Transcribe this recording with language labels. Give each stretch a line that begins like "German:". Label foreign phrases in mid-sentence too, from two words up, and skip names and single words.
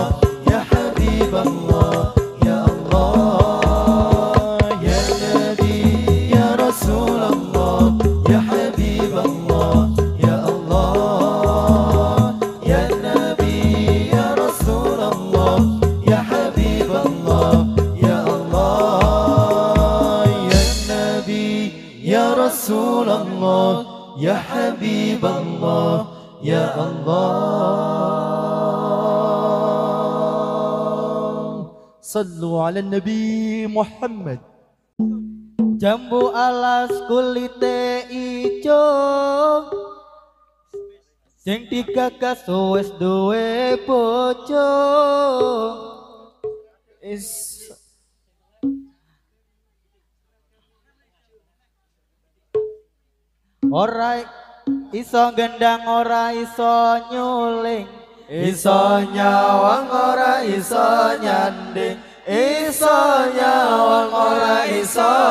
Arabic: يا حبيب الله يا الله يا نبي يا رسول الله يا حبيب الله يا الله يا نبي يا رسول الله يا حبيب الله يا الله يا نبي يا رسول الله يا حبيب الله يا الله صلوا على النبي محمد
Javanese: jambu alas kulite ijo sing digagas wis duwe bojo ora iso gendang ora iso nyuling iso nyawang ora iso nyanding iso nyawang ora iso